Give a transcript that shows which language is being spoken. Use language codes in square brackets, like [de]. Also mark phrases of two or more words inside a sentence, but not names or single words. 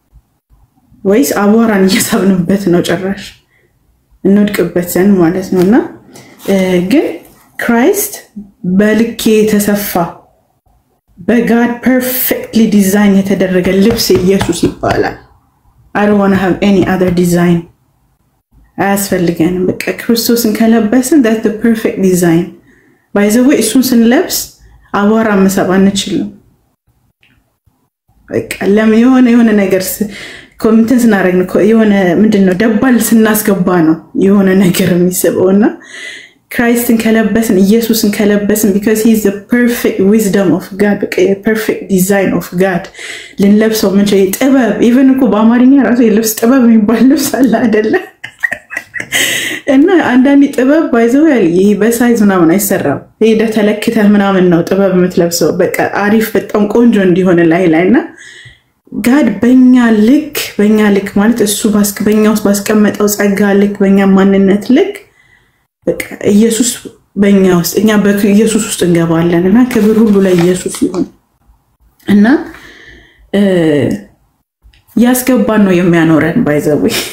[am] ወይስ አቧራን እየሳብንበት ነው ጭራሽ እንወድቅበት ዘንድ ማለት ነውና ግን ክራይስት በልኬ ተሰፋ በጋድ [en] perfectly design [am] የተደረገ ልብስ ኢየሱስ ይባላል [en] I don't want to have any other design [am] አያስፈልገንም በቃ ክርስቶስን ከለበስን [en] that's the perfect design by the way [am] እሱን ስንለብስ አቧራ መሳብ አንችልም በቃ ለምን የሆነ ነገር ኮሚንተንስ እናረግ ነው የሆነ ምንድነው ደባል ስናስገባ ነው የሆነ ነገር የሚስበውና ክራይስትን ከለበስን ኢየሱስን ከለበስን [en] because he is the perfect wisdom of God the perfect design of God [am] ልንለብሰው ምን ጥበብ even እኮ በአማርኛ ራሱ የልብስ ጥበብ የሚባል ልብስ አለ አይደለ እና አንዳንዴ ጥበብ ባይዘው ያለ ይሄ በሳይዝ ምናምን አይሰራም። ሄደ ተለክተህ ምናምን ነው ጥበብ የምትለብሰው። በቃ አሪፍ በጣም ቆንጆ እንዲሆን ላይና ጋድ በእኛ ልክ ማለት እሱ በእኛ ውስጥ ባስቀመጠው ጸጋ ልክ በእኛ ማንነት ልክ በቃ ኢየሱስ በእኛ ውስጥ እኛ በኢየሱስ ውስጥ እንገባለን እና ክብር ሁሉ ለኢየሱስ ይሁን እና ያስገባን ነው የሚያኖረን ባይዘው